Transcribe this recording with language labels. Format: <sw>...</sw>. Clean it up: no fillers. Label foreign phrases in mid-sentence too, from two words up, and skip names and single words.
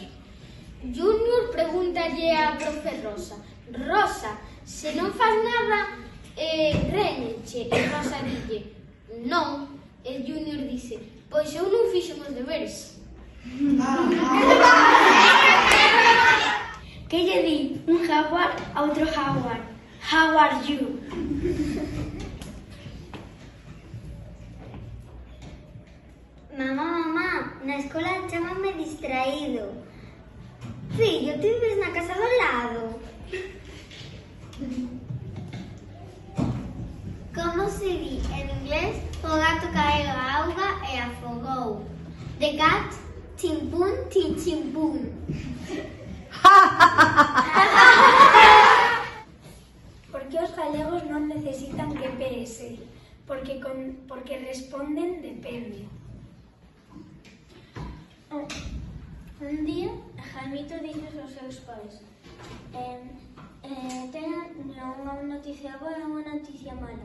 <gl>Junior pregúntalle a profe Rosa: Rosa, se non faz nada, réñenche. E Rosa dille: non. E Junior dice: pois eu non fixen os deberes. Que lle di un jaguar a outro jaguar?</gl> <en>How are you?</en> <gl>Mamá, na escola chámame distraído. Fillo, ti vives na casa do lado. Como se di en inglés o gato caeu a auga e afogou?</gl> <en>The cat chimpún chimpún.</en> <gl>Por que os galegos non necesitan GPS? Porque responden depende. Un día, Jaimito dixo aos seus pais: teñen unha noticia boa e unha noticia mala.</gl>